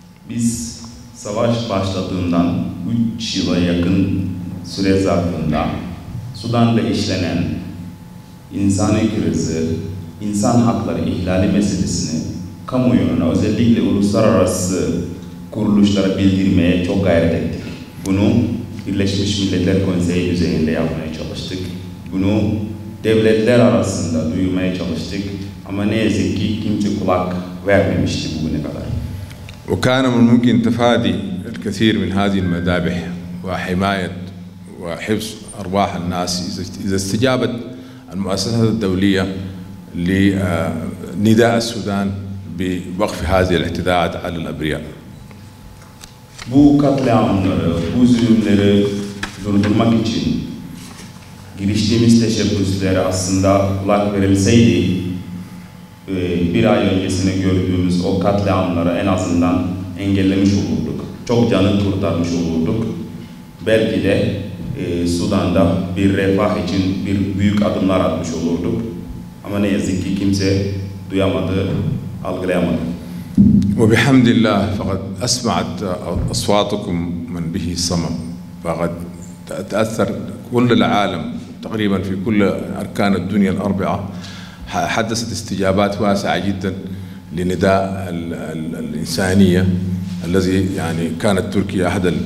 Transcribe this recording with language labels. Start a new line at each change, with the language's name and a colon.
Turkish: Biz savaş başladığından 3 yıla yakın süre zarfında Sudan'da işlenen insani krizi, insan hakları ihlali meselesini kamuoyuna özellikle uluslararası kuruluşlara bildirmeye çok gayret ettik. Bunu Birleşmiş Milletler Konseyi düzeyinde yapmaya çalıştık. Bunu devletler arasında duyurmaya çalıştık. Ama ne yazık ki kimse kulak vermemişti bugüne kadar.
Arabic: وكان من الممكن تفادي الكثير من هذه المذابح وحماية وحفظ أرواح الناس إذا استجابت المؤسسات الدولية لنداء السودان بوقف هذه الاعتداءات على الأبرياء.
Turkish: Bu katliamları, bu zulümleri durdurmak için giriştiğimiz teşebbüslere aslında kulak verilseydi, bir ay öncesine gördüğümüz o katliamları en azından engellemiş olurduk. Çok canı kurtarmış olurduk. Belki de Sudan'da bir refah için bir büyük adımlar atmış olurduk. Ama ne yazık ki kimse duyamadı, algılayamadı.
Arabic: وبحمد الله فقد أسمعت أصواتكم من به صمم فقد تأثر كل العالم تقريبا في كل أركان الدنيا الأربعة حدثت استجابات واسعة جدا لنداء الإنسانية الذي يعني كانت تركيا أحد